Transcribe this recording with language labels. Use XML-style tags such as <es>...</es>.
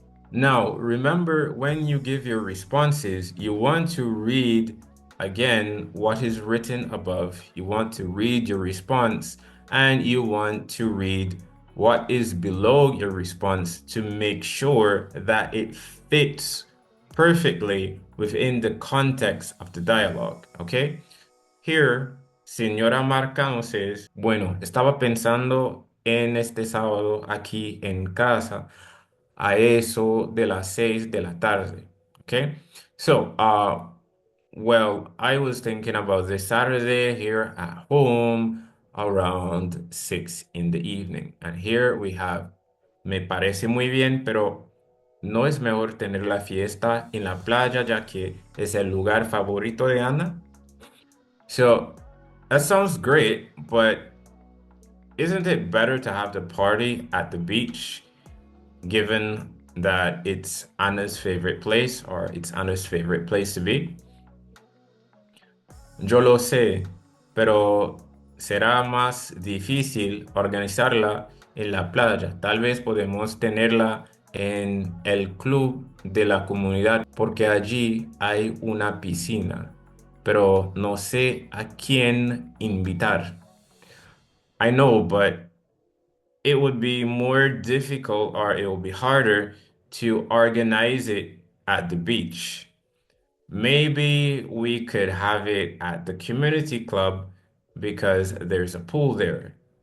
<en>Now, remember, when you give your responses, you want to read again what is written above. You want to read your response and you want to read what is below your response to make sure that it fits perfectly within the context of the dialogue, okay?</en> <es>Here, señora Marcano says, bueno, estaba pensando en este sábado aquí en casa a eso de las 6 de la tarde.</es> <en>Okay, so well, I was thinking about this Saturday here at home around 6 in the evening. And here we have,</en> <es>me parece muy bien, pero ¿no es mejor tener la fiesta en la playa ya que es el lugar favorito de Ana?</es> <en>So that sounds great, but isn't it better to have the party at the beach given that it's Anna's favorite place or it's Anna's favorite place to be.</en> <es>Yo lo sé, pero será más difícil organizarla en la playa. Tal vez podemos tenerla en el club de la comunidad porque allí hay una piscina, pero no sé a quién invitar.</es> <en>I know, but it would be more difficult or it will be harder to organize it at the beach. Maybe we could have it at the community club because there's a pool there.</en>